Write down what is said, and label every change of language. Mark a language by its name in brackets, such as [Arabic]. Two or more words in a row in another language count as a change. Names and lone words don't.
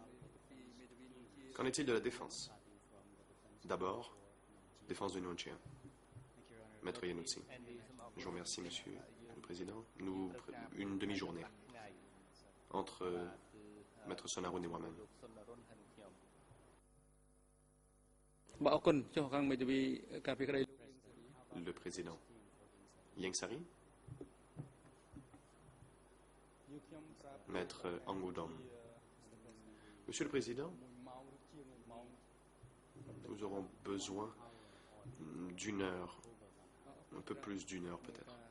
[French] Qu'en est-il de la défense? D'abord, défense de Nguyen Chia. Maître Yanoutsi. Je vous remercie, Monsieur le Président. Une demi-journée entre Maître Sonaroun et moi-même. [Khmer] បាទអរគុណចុះខាងមេធាវីការពារក្តី [French] Le président. Yang Sari. Maître Angoudom. Monsieur le Président, nous aurons besoin d'une heure, un peu plus d'une heure peut-être.